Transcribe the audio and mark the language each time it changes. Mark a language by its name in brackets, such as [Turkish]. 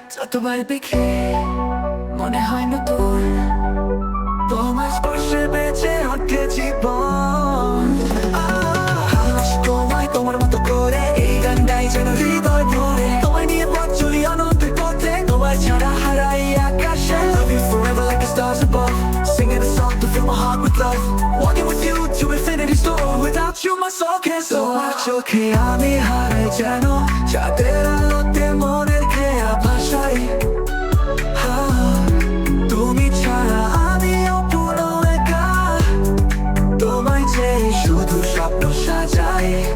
[Bangla] যতবার দেখি মনে হয় নতুন, তোমার স্পর্শে বেঁচে ওঠে জীবন। ভালোবাসি তোমায়, তোমার মতো করে, এই গান গাই যেন হৃদয় ভরে। তোমায় নিয়ে পথ চলি অনন্তের পথে, তোমায় ছাড়া হারাই আকাশে। [English] Love you forever like the stars above, singing a song to fill my heart with love. Walking with you to infinity's door, without you my soul can't soar. [Bangla] তোমার চোখে আমি হারাই যেন, চাঁদের আলোতে মনের খেয়া ভাষাই। তুমি ছাড়া আমি অপূর্ণ একা, তোমায় চেয়ে শুধু স্বপ্ন সাজাই।